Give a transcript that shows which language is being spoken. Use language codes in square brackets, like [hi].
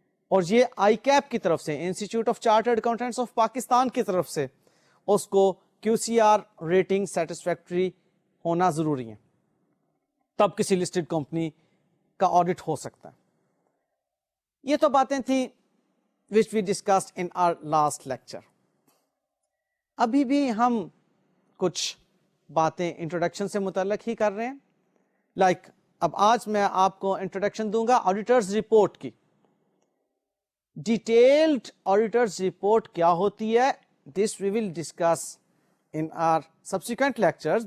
[ur] اور یہ I keep کی طرف سے, institute of chartered accountants of Pakistan کی طرف سے اس کو کیو سی آر ریٹنگ سیٹسفیکٹری ہونا ضروری ہے, تب کسی لسٹڈ کمپنی کا آڈٹ ہو سکتا ہے. یہ تو باتیں تھیں [en] which we discussed in our last lecture. [ur] ابھی بھی ہم کچھ باتیں انٹروڈکشن سے متعلق ہی کر رہے ہیں. لائک اب آج میں آپ کو انٹروڈکشن دوں گا آڈیٹرز رپورٹ کی. ڈیٹیلڈ آڈیٹرز رپورٹ کیا ہوتی ہے, [en] This we will discuss in our subsequent lectures.